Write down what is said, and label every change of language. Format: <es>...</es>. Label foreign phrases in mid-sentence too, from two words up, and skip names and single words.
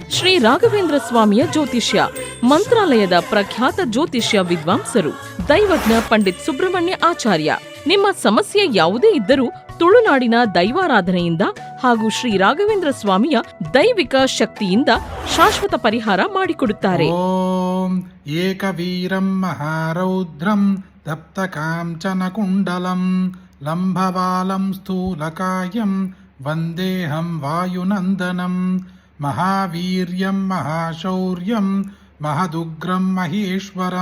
<kn>ಶ್ರೀ ರಾಘವೇಂದ್ರ ಸ್ವಾಮಿಯ ಜ್ಯೋತಿಷ್ಯ, ಮಂತ್ರಾಲಯದ ಪ್ರಖ್ಯಾತ ಜ್ಯೋತಿಷ್ಯ ವಿದ್ವಾಂಸರು ದೈವಜ್ಞ ಪಂಡಿತ್ ಸುಬ್ರಹ್ಮಣ್ಯ ಆಚಾರ್ಯ. ನಿಮ್ಮ ಸಮಸ್ಯೆ ಯಾವುದೇ ಇದ್ದರೂ ತುಳುನಾಡಿನ ದೈವಾರಾಧನೆಯಿಂದ ಹಾಗೂ ಶ್ರೀ ರಾಘವೇಂದ್ರ ಸ್ವಾಮಿಯ ದೈವಿಕ ಶಕ್ತಿಯಿಂದ ಶಾಶ್ವತ ಪರಿಹಾರ ಮಾಡಿಕೊಡುತ್ತಾರೆ.</kn> <sa>ಓಂ ಏಕವೀರಂ ಮಹಾರೌದ್ರಂ ತಪ್ತಕಾಂಚನ ಕುಂಡಲಂ ಲಂಭಬಾಲಂ ಸ್ಥೂಲಕಾಯಂ ವಂದೇಹಂ ವಾಯುನಂದನಂ ಮಹಾವೀರ್ಯಂ ಮಹಾಶೌರ್ಯಂ ಮಹದುಗ್ರಂ ಮಹೇಶ್ವರಂ</sa>